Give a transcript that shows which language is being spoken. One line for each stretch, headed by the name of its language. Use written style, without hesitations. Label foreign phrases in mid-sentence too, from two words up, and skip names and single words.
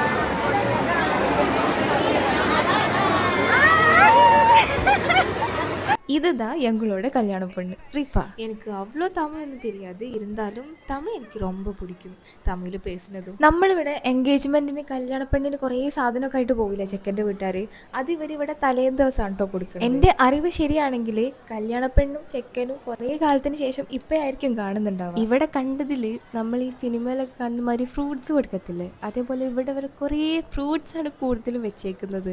Tamil: இதுதான் எங்களோட கல்யாண பொண்ணு ரிஃபா. எனக்கு அவ்வளோ தமிழ்னு தெரியாது, இருந்தாலும் தமிழ் എനിക്ക് ரொம்ப പിടിക്കും.
Malayalam: തമിഴ് പേசுന്നതും. നമ്മളിവിടെ എൻഗേജ്മെന്റിന് കല്യാണ പെണ്ണിന് കുറേ സാധനമൊക്കെ ആയിട്ട് പോവില്ല ചെക്കൻ്റെ വീട്ടുകാർ. അത് ഇവരിവിടെ തലേന്ന് ദിവസമാണ് കേട്ടോ കൊടുക്കുന്നത്. എൻ്റെ അറിവ് ശരിയാണെങ്കിൽ കല്യാണ പെണ്ണും ചെക്കനും കുറേ കാലത്തിന് ശേഷം ഇപ്പോഴായിരിക്കും കാണുന്നുണ്ടാവുക. ഇവിടെ കണ്ടതിൽ നമ്മൾ ഈ സിനിമയിലൊക്കെ കാണുന്ന മാതിരി ഫ്രൂട്ട്സ് കൊടുക്കത്തില്ലേ, അതേപോലെ ഇവിടെ അവർ കുറേ ഫ്രൂട്ട്സ് ആണ് കൂടുതലും വെച്ചേക്കുന്നത്.